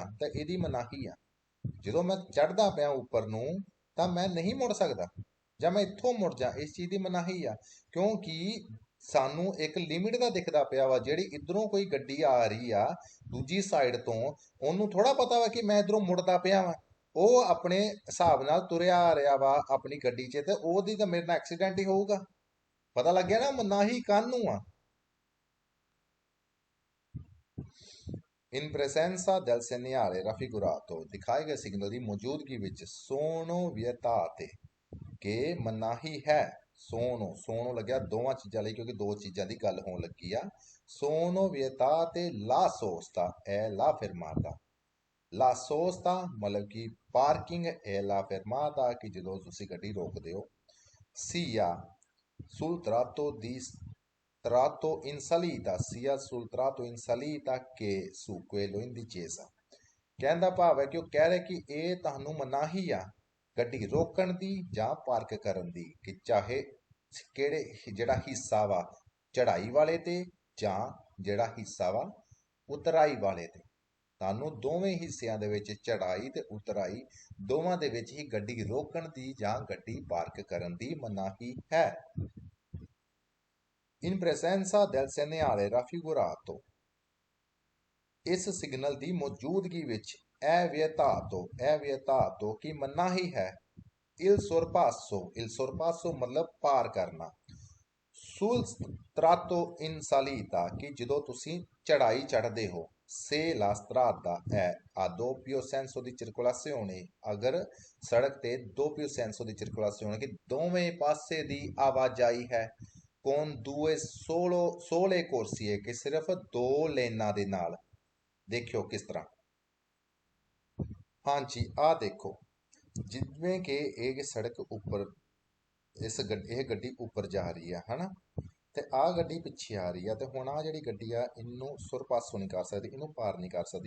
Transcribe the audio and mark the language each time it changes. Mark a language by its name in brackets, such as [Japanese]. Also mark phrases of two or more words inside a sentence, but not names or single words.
[Punjabi] ਤਾਂ ਇਹਦੀ ਮਨਾਹੀ ਆ ਜਦੋਂ ਮੈਂ ਚੜਦਾ ਪਿਆ ਉੱਪਰ ਨੂੰ ਤਾਂ ਮੈਂ ਨਹੀਂ ਮੁੜ ਸਕਦਾ ਜਾਂ ਮੈਂ ਇੱਥੋਂ ਮੁੜ ਜਾ ਇਸ ਚੀਜ਼ ਦੀ ਮਨਾਹੀ ਆ ਕਿਉਂਕਿ ਸਾਨੂੰ ਇੱਕ ਲਿਮਿਟ ਦਾ ਦਿਖਦਾ ਪਿਆ ਵਾ ਜਿਹੜੀ ਇਧਰੋਂ ਕੋਈ ਗੱਡੀ ਆ ਰਹੀ ਆ ਦੂਜੀ ਸਾਈਡ ਤੋਂ ਉਹਨੂੰ ਥੋੜਾ ਪਤਾ ਵਾ ਕਿ ਮੈਂ ਇਧਰੋਂ ਮੁੜਦਾ ਪਿਆ ਵਾ ਉਹ ਆਪਣੇ ਹਿਸਾਬ ਨਾਲ ਤੁਰਿਆ ਆ ਰਿਹਾ ਵਾ ਆਪਣੀ ਗੱਡੀ 'ਚ ਤੇ ਉਹਦੀ ਤਾਂ ਮੇਰੇ ਨਾਲ ਐਕਸੀਡੈਂਟ ਹੀ ਹੋਊਗਾ ਪਤਾ ਲੱਗਿਆ ਨਾ ਮਨਾਹੀ ਕਾਹਨੂੰ ਆ [Italian] in presenza del segnale raffigurato [Punjabi] ਦਿਖਾਏ ਗਏ ਸਿਗਨਲ ਦੀ ਮੌਜੂਦਗੀ ਵਿੱਚ [Italian] sono vietate [Punjabi] ਕਿ ਮਨਾਹੀ ਹੈ ਸੋਨੋ ਲੱਗਿਆ ਦੋਵਾਂ ਚੀਜ਼ਾਂ ਲਈ ਕਿਉਂਕਿ ਦੋ ਚੀਜ਼ਾਂ ਦੀ ਗੱਲ ਹੋਣ ਲੱਗੀ ਆ sono [Italian] vietate la sosta e la fermata la sosta [Punjabi] ਮਤਲਬ ਕਿ ਪਾਰਕਿੰਗ [Italian] e la fermata [Punjabi] ਕਿ ਜਦੋਂ ਤੁਸੀਂ ਗੱਡੀ ਰੋਕਦੇ ਹੋ [Italian] sia sul tratto in salita sia sul tratto in salita che su quello in discesa [Punjabi] ਕਹਿੰਦਾ ਭਾਵ ਹੈ ਕਿ ਉਹ ਕਹਿ ਰਿਹਾ ਕਿ ਇਹ ਤੁਹਾਨੂੰ ਮਨਾਹੀ ਆ ਗੱਡੀ ਰੋਕਣ ਦੀ ਜਾਂ ਪਾਰਕ ਕਰਨ ਦੀ ਕਿ ਚਾਹੇ ਕਿਹੜੇ ਜਿਹੜਾ ਹਿੱਸਾ ਵਾ ਚੜਾਈ ਵਾਲੇ ਤੇ ਜਾਂ ਜਿਹੜਾ ਹਿੱਸਾ ਵਾ ਉਤਰਾਈ ਵਾਲੇ ਤੇ ਤੁਹਾਨੂੰ ਦੋਵੇਂ ਹਿੱਸਿਆਂ ਦੇ ਵਿੱਚ ਚੜਾਈ ਤੇ ਉਤਰਾਈ ਦੋਵਾਂ ਦੇ ਵਿੱਚ ਹੀ ਗੱਡੀ ਰੋਕਣ ਦੀ ਜਾਂ ਗੱਡੀ ਪਾਰਕ ਕਰਨ ਦੀ ਮਨਾਹੀ ਹੈ [Italian] in presenza del segnale raffigurato [Punjabi] ਇਸ ਸਿਗਨਲ ਦੀ ਮੌਜੂਦਗੀ ਵਿੱਚ [Italian] è vietato [Punjabi] ਕਿ ਮਨਾਹੀ ਹੈ il sorpasso ਮਤਲਬ ਪਾਰ ਕਰਨਾ [Italian] sul tratto in salita [Punjabi] कि ਜਦੋਂ ਤੁਸੀਂ ਚੜਾਈ ਚੜਦੇ ਹੋ [Italian] se la strada è a doppio senso di circolazione [Punjabi] ਅਗਰ ਸੜਕ ਤੇ [Italian] doppio senso di circolazione [Punjabi] ਕਿ ਦੋਵੇਂ ਪਾਸੇ ਦੀ ਆਵਾਜਾਈ ਹੈ [Italian] con due sole corsie [Punjabi] ਕਿ ਸਿਰਫ ਦੋ ਲੇਨਾਂ ਦੇ ਨਾਲ ਦੇਖਿਓ ਕਿਸ ਤਰ੍ਹਾਂ ਹਾਂਜੀ ਆ ਦੇਖੋ ਜਿਵੇਂ ਕਿ ਇਹ ਸੜਕ ਉੱਪਰ ਇਹ ਗੱਡੀ ਉੱਪਰ ਜਾ ਰਹੀ ਆ ਹਨਾ ਤੇ ਆ ਗੱਡੀ ਪਿੱਛੇ ਆ ਰਹੀ ਆ ਤੇ ਹੁਣ ਆ ਜਿਹੜੀ ਗੱਡੀ ਆ ਇਹਨੂੰ ਸੁਰ ਪਾਸੋਂ ਨਹੀਂ ਕਰ ਸਕਦੀ ਇਹਨੂੰ ਪਾਰ ਨਹੀਂ ਕਰ ਸਕਦੀ